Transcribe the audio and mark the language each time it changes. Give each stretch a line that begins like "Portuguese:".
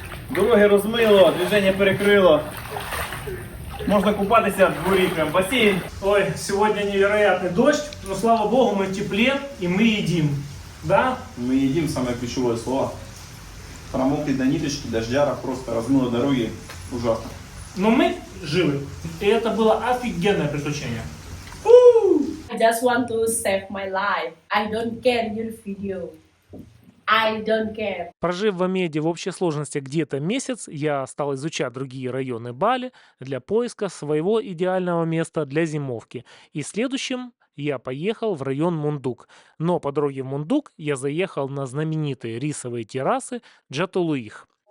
Ukrainian: Дороги розмило, движення перекрило. Можна купатися в дворі, прям басейн.
Russian: Ой, сегодня невероятный дождь, но слава богу мы в тепле и мы едим. Да? Мы едим, самое ключевое слово. Промокли до ниточки, дождяра, просто размыло дороги. Ужасно. Но мы живы. И это было офигенное приключение.
English: I just want to save my life. I don't care your video. I don't care.
Russian: Прожив в Амеде в общей сложности где-то месяц, я стал изучать другие районы Бали для поиска своего идеального места для зимовки. И следующим я поехал в район Мундук. Но по дороге в Мундук я заехал на знаменитые рисовые террасы Джатулуих.